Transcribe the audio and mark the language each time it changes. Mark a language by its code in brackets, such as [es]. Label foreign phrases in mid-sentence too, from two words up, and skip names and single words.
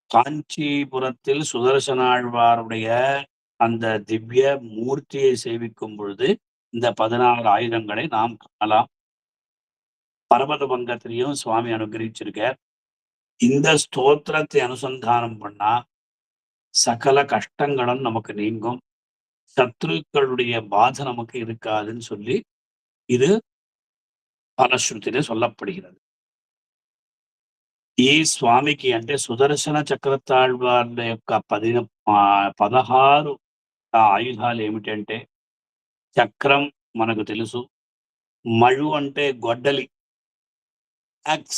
[ta] காஞ்சிபுரத்தில் சுதர்சனாழ்வாருடைய அந்த திவ்ய மூர்த்தியை சேவிக்கும் பொழுது இந்த 16 ஆயுதங்களை நாம் காணலாம். பர்வத பங்கத்திலையும் சுவாமி அனுகிரகிச்சிருக்கார். இந்த ஸ்தோத்திரத்தை அனுசந்தானம் பண்ணா சகல கஷ்டங்களும் நமக்கு நீங்கும். சத்ருக்களுடைய பாதை நமக்கு இருக்காதுன்னு சொல்லி இது ఫలశ్రుతిలో சொல்லப்படுகிறது. [te] ఈ స్వామికి అంటే సుదర్శన చక్రతాళ్వార్ల యొక్క 16 ఆయుధాలు ఏమిటంటే చక్రం మనకు తెలుసు. మళు అంటే గొడ్డలి, యాక్స్.